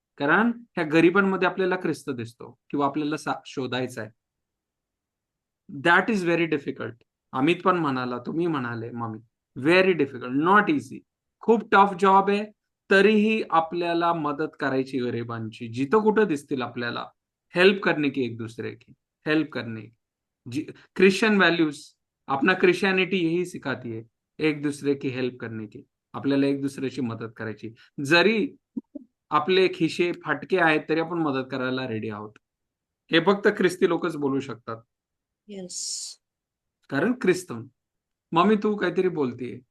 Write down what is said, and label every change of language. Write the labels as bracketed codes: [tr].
[mr] कारण ह्या गरिबांमध्ये आपल्याला ख्रिस्त दिसतो किंवा आपल्याला शोधायचा आहे. [en] That is very difficult. [mr] Amit पण म्हणाला, तुम्ही म्हणाले mummy, [en] Very difficult, not easy. [mr] खूप टफ जॉब आहे. तरीही आपल्याला मदत करायची गरिबांची, जिथं कुठं दिसतील आपल्याला. [hi] हेल्प करने की, एक दूसरे की हेल्प करने की. क्रिश्चियन वैल्यूज, अपना क्रिश्चियनिटी यही सिखाती है एक दूसरे की हेल्प करने की, [mr] आपल्याला एक दुसऱ्याची मदत करायची. जरी आपले खिशे फाटके आहेत तरी आपण मदत करायला रेडी आहोत. हे फक्त ख्रिस्ती लोकच बोलू शकतात, [en] Yes. [mr] कारण ख्रिस्तन. मम्मी तू काहीतरी बोलतीये.